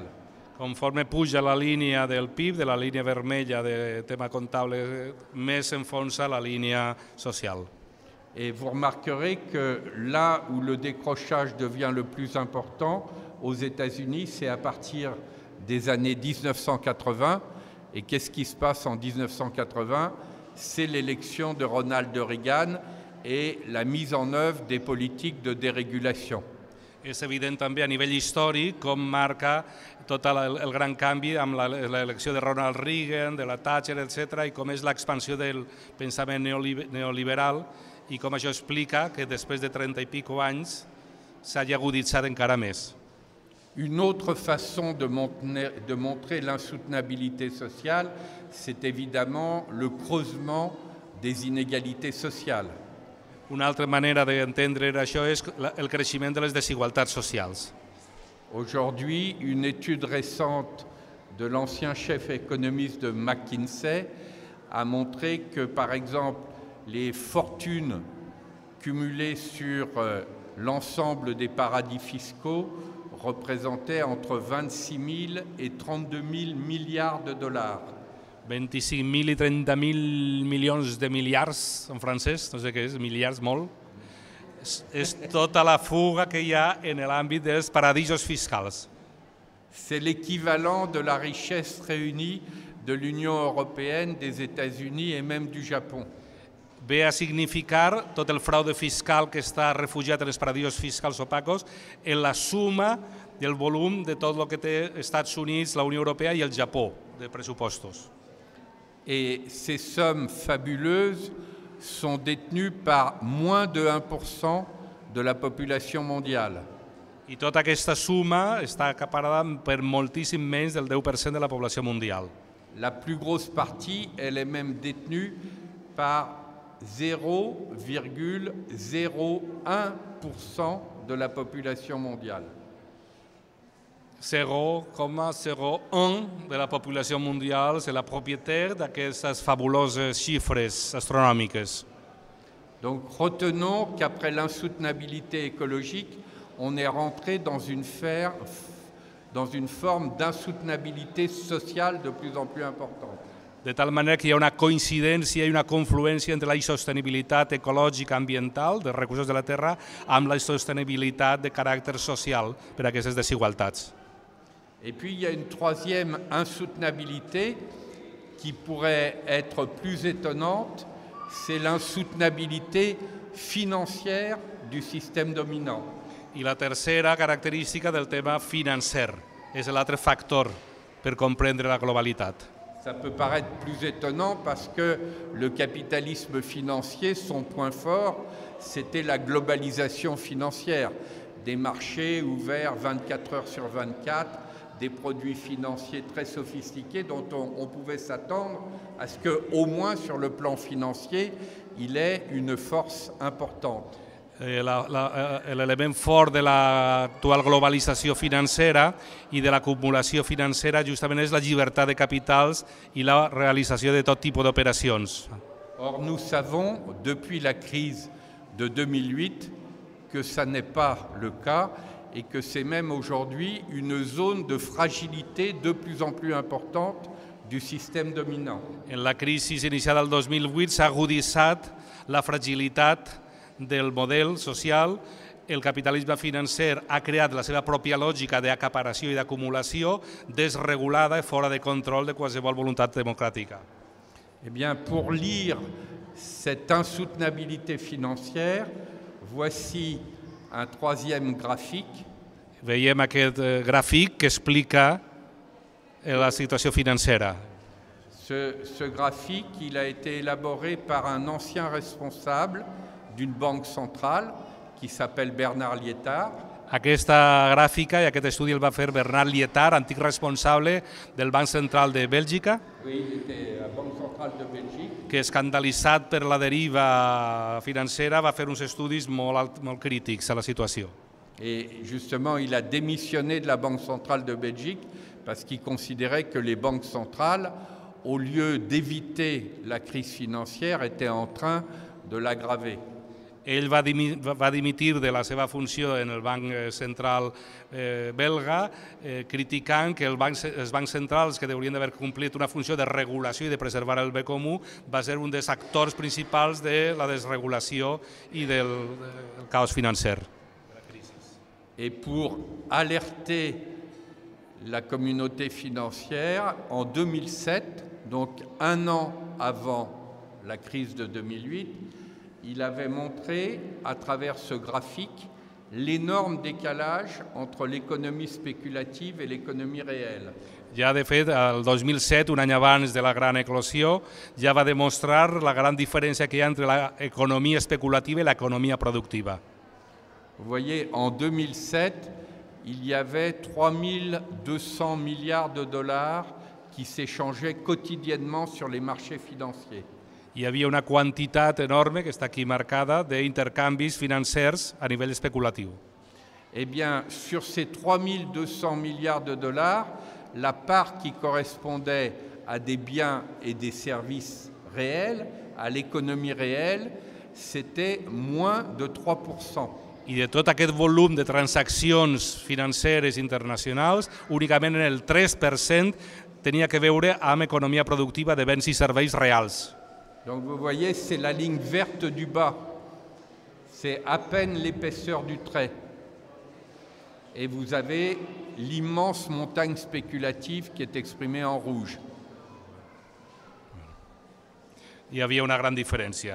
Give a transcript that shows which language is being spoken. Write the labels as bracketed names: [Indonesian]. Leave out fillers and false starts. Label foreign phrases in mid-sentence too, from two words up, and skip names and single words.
[Catalan] Conforme puja la línia del PIB, de la línia vermella de tema comptable, més s'enfonsa la línia social. [French] Et vous remarquerez que là où le décrochage devient le plus important, aux États-Unis, c'est à partir des années 1980. Et qu'est-ce qui se passe en 1980 ? C'est l'élection de Ronald Reagan et la mise en œuvre des politiques de dérégulation. [Catalan] És evident també a nivell històric com marca tot el gran canvi amb l'elecció de Ronald Reagan, de la Thatcher, etc., i com és l'expansió del pensament neoliberal i com això explica que després de 30 i pico anys s'hagi aguditzat encara més. [French] Une autre façon de montrer l'insoutenabilité sociale, c'est évidemment le creusement des inégalités sociales. [Catalan] Una altra manera d'entendre això és el creixement de les desigualtats socials. [French] Aujourd'hui, une étude récente de l'ancien chef économiste de McKinsey a montré que, par exemple, les fortunes cumulées sur l'ensemble des paradis fiscaux représentaient entre 26 000 et 32 000 milliards de dollars. [Catalan] 25.000 i 30.000 milions de miliards en francès, no sé què és, miliards molt. És tota la fuga que hi ha en l'àmbit dels paradisos fiscals. [French] C'est l'équivalent de la richesse réunie de l'Union européenne, des États-Unis et même du Japon. [Catalan] Ve a significar tot el fraude fiscal que està refugiat en els paradisos fiscals opacos en la suma del volum de tot el que té Estats Units, la Unió Europea i el Japó de pressupostos. [French] Et ces sommes fabuleuses sont détenues par moins de 1% de la population mondiale. [Catalan] I tota aquesta suma està acaparada per moltíssim menys del 10% de la població mundial. [French] La plus grosse partie, elle est même détenue par 0,01% de la population mondiale. [Catalan] 0,01 de la població mundial és la propietat d'aquestes fabuloses xifres astronòmiques. [French] Donc retenons qu'après l'insoutenabilité écologique, on est rentré dans une forme d'insoutenabilité sociale de plus en plus importante. [Catalan] De tal manera que hi ha una coincidència i una confluència entre la insostenibilitat ecològica ambiental dels recursos de la Terra amb la insostenibilitat de caràcter social per a aquestes desigualtats. [French] Et puis il y a une troisième insoutenabilité qui pourrait être plus étonnante, c'est l'insoutenabilité financière du système dominant. [Catalan] I la tercera característica del tema financer és l'altre factor per comprendre la globalitat. [French] Ça peut paraître plus étonnant parce que le capitalisme financier, son point fort, c'était la globalisation financière, des marchés ouverts 24 heures sur 24, des produits financiers très sophistiqués dont on pouvait s'attendre à ce qu'au moins sur le plan financier, il ait une force importante. [Catalan] L'élément fort de l'actual globalització financera i de l'acumulació financera justament és la llibertat de capitals i la realització de tot tipus d'operacions. [French] Or, nous savons, depuis la crise de 2008, que ça n'est pas le cas et que c'est même aujourd'hui une zone de fragilité de plus en plus importante du système dominant. [Catalan] En la crisi iniciada el 2008 s'ha aguditzat la fragilitat del model social. El capitalisme financer ha creat la seva pròpia lògica d'acaparació i d'acumulació desregulada i fora de control de qualsevol voluntat democràtica. [French] Eh bien, pour lire cette insoutenabilité financière, voici un troisième graphique. [Catalan] Veiem aquest gràfic que explica la situació financera. [French] Ce graphique, il a été élaboré par un ancien responsable d'une banque centrale qui s'appelle Bernard Lietard. [Catalan] Aquesta gràfica i aquest estudi el va fer Bernard Lietard, antic responsable del Banc Central de Bèlgica, [French] Oui, il était à la Banque centrale de Belgique. [Catalan] que escandalitzat per la deriva financera va fer uns estudis molt crítics a la situació. [French] Et justement, il a démissionné de la Banque centrale de Belgique parce qu'il considérait que les banques centrales, au lieu d'éviter la crise financière, étaient en train de l'aggraver. [Catalan] Ell va dimitir de la seva funció en el Banc Central belga, criticant que els bancs centrals, que haurien d'haver complit una funció de regulació i de preservar el bé comú, va ser un dels actors principals de la desregulació i del caos financer. [French] Et pour alerter la communauté financière, en 2007, donc un an avant la crise de 2008, il avait montré à travers ce graphique l'énorme décalage entre l'économie spéculative et l'économie réelle. [Catalan] Ja, de fet, el 2007, un any abans de la gran eclosió, ja va demostrar la gran diferència que hi ha entre l'economia especulativa i l'economia productiva. [French] Vous voyez, en 2007, il y avait 3200 milliards de dollars qui s'échangeaient quotidiennement sur les marchés financiers. [Catalan] Hi havia una quantitat enorme, que està aquí marcada, d'intercanvis financers a nivell especulatiu. [French] Eh bien, sur ces 3200 milliards de dollars, la part qui correspondait à des biens et des services réels, à l'économie réelle, c'était moins de 3%. [Catalan] I de tot aquest volum de transaccions financeres internacionals, únicament en el 3% tenia que veure amb economia productiva de béns i serveis reals. [French] Donc vous voyez, c'est la ligne verte du bas. C'est à peine l'épaisseur du trait. Et vous avez l'immense montagne spéculative qui est exprimée en rouge. [Catalan] Hi havia una gran diferència.